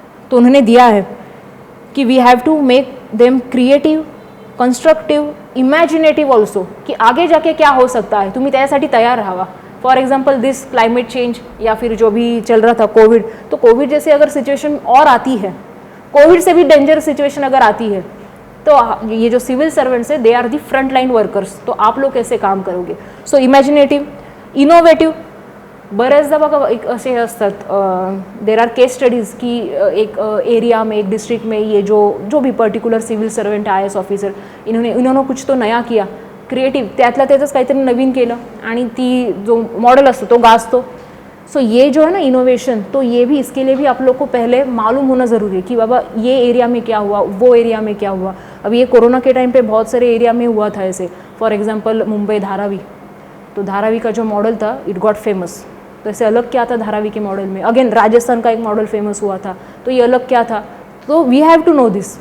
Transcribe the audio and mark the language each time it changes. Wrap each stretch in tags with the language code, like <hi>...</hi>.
<hi>तो उन्होंने दिया है कि</hi> <en>we have to make them creative, constructive, imaginative also,</en> <hi>कि आगे जाके क्या हो सकता है,</hi> <mr>तुम्ही त्यासाठी तयार राहावा।</mr> <hi>For example this climate change, या फिर जो भी चल रहा था कोविड, तो कोविड जैसे अगर सिचुएशन और आती है, कोविड से भी डेंजर सिचुएशन अगर आती है, तो ये जो सिविल सर्वेंट्स है</hi> <en>they are the front line workers,</en> <hi>तो आप लोग कैसे काम करोगे। सो इमॅजिनेटिव्ह, इनोव्हेटिव्ह,</hi> <mr>बऱ्याचदा बघा एक असे असतात,</mr> <en>there are case studies</en> <hi>की एक एरिया में, एक डिस्ट्रिक्ट में, ये जो भी particular civil servant IAS officer, इन्होंने कुछ तो नया किया, क्रिएटिव्ह,</hi> <mr>त्यातल्या त्यातच काहीतरी नवीन केलं, आणि ती जो मॉडल असतो तो गाजतो।</mr> <hi>सो ये जो है ना इनोवेशन, तो ये भी, इसके लिए भी आप लोग को पहले मालूम होना ज़रूरी है कि बाबा ये एरिया में क्या हुआ, वो एरिया में क्या हुआ। अब ये कोरोना के टाइम पे बहुत सारे एरिया में हुआ था ऐसे, फॉर एग्जांपल मुंबई धारावी, तो धारावी का जो मॉडल था</hi> <en>It got famous.</en> <hi>तो ऐसे अलग क्या था धारावी के मॉडल में, अगेन राजस्थान का एक मॉडल फेमस हुआ था, तो ये अलग क्या था, तो</hi> <en>We have to know this.</en>